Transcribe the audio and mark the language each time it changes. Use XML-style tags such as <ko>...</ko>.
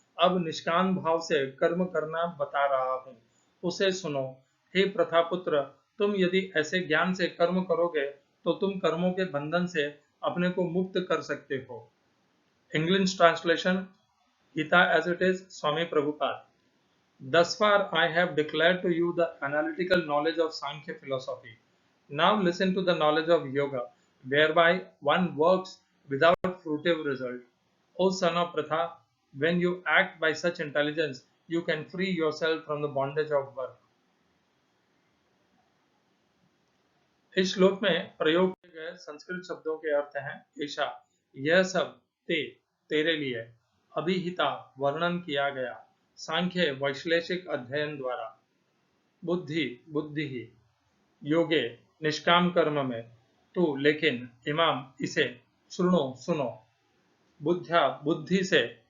<hi>अब निष्काम भाव से कर्म करना बता रहा हूँ, उसे सुनो। हे प्रथापुत्र, तुम यदि ऐसे ज्ञान से कर्म करोगे तो तुम कर्मों के बंधन से अपने को मुक्त कर सकते हो।</hi> <en>English translation, Gita as it is, Swami Prabhupada. Thus far I have declared to you the analytical knowledge of Sankhya philosophy. Now listen to the knowledge of yoga, whereby one works without fruitive result. O son of Pratha, when you act by such intelligence, you can free yourself from the bondage of birth.</en> <hi>इस श्लोक में प्रयोग किए गए संस्कृत शब्दों के अर्थ हैं ऐषा, यह सब, तेरे लिए, अभिहिता, वर्णन किया गया, सांख्य, वैश्लेषिक अध्ययन द्वारा, बुद्धि, बुद्धि ही, योगे, निष्काम कर्म में, तू, लेकिन, इमाम, इसे, सुनो, सुनो, बुद्ध्या, बुद्धि से,</hi>